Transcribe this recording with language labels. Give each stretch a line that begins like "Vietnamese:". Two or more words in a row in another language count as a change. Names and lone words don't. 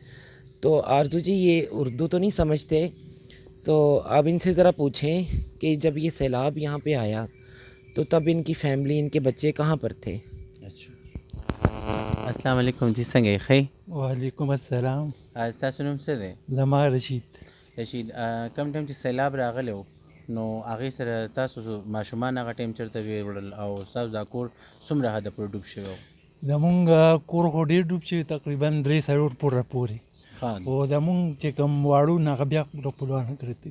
Urdu: تو آرزو جی یہ اردو تو نہیں سمجھتے، تو آپ ان سے ذرا پوچھیں کہ جب یہ سیلاب یہاں پہ آیا تو تب ان کی فیملی، ان کے بچے کہاں پر تھے.
Arabic: السلام علیکم जी,
Pashto: سنګه یې
Arabic: वालेकुम अस्सलाम।
Pashto: तاسو نوم څه دی؟ زما رشید رشید، کم ټایم چې سیلاب راغلی و نو هغې سره تاسو ماشومان هغه ټایم چېرته ویوړل او ستاسو دا کور څومره حده پورې ډوب شوی و؟ زمونږ کور خو ډېر ډوب شوی، تقریبا 3 څلور پوره پورې. ښه، خو زمونږ چې کوم واړو نه هغه بیا خپلوانو کړتلي.